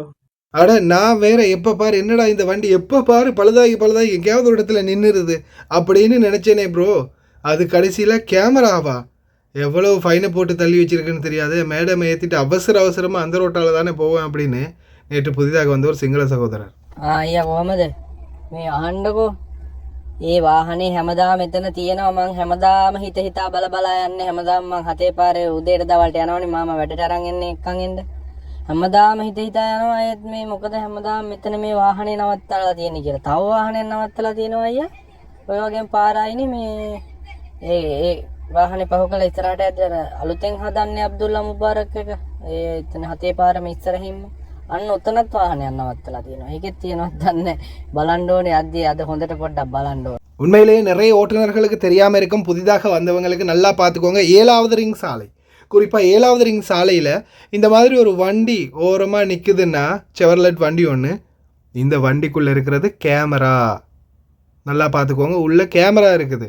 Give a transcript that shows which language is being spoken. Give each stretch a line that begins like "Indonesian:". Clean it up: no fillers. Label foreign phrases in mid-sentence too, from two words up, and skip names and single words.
Tamil: அட நான் வேற எப்போ பாரு என்னடா இந்த வண்டி எப்போ பாரு பழுதாகி எங்கேயாவது ஒரு இடத்துல நின்றுருது அப்படின்னு நினச்சேனே ப்ரோ. அது கடைசியில் கேமராவா? எவ்வளோ ஃபைனை போட்டு தள்ளி வச்சிருக்குன்னு தெரியாது. மேடம் ஏற்றிட்டு அவசரமாக அந்த ரோட்டால் தானே போவேன் அப்படின்னு நேற்று புதிதாக வந்த ஒரு
Sinhala: සිංහල සහෝදරர். අයියා කොහමද මේ අහන්නකෝ. ඒ වාහනේ හැමදාම මෙතන තියෙනවා. මං හැමදාම හිතා බලා යන්නේ. හැමදාම මං හතේ පාරේ උදේට දවල්ට යනවනේ මාමා වැඩට අරන් එන්නේ එක්කන් එන්න. හැමදාම හිතා යනවා. ඒත් මේ මොකද හැමදාම මෙතන මේ වාහනේ නවත්තලා තියෙන්නේ කියලා. තව වාහනයක් නවත්තලා තියෙනවා අයියා. ඔය වගේම පාරයිනේ මේ ඒ වාහනේ පහු කළ ඉස්සරහට ඇද්දර අලුතෙන් හදන්නේ අබ්දුල්ලා මුබාරක් එක. ඒ එතන හතේ පාරම ඉස්සරහින්ම අන්න උතනත් වාහනයක් නවත්තලා තියෙනවා. ඒකෙත් තියෙනවද දන්නේ බලන්න ඕනේ. අද හොඳට පොඩ්ඩක් බලන්න ඕනේ.
Tamil: உண்மையிலேயே நிறைய ஓட்டுநர்களுக்கு தெரியாமல் இருக்கும். புதிதாக வந்தவங்களுக்கு நல்லா பார்த்துக்கோங்க. 7வது ரிங் சாலை, குறிப்பாக 7வது ரிங் சாலையில் இந்த மாதிரி ஒரு வண்டி ஓரமாக நிற்குதுன்னா, செவர்லெட் வண்டி ஒன்று, இந்த வண்டிக்குள்ளே இருக்கிறது கேமரா. நல்லா பார்த்துக்கோங்க, உள்ளே கேமரா இருக்குது.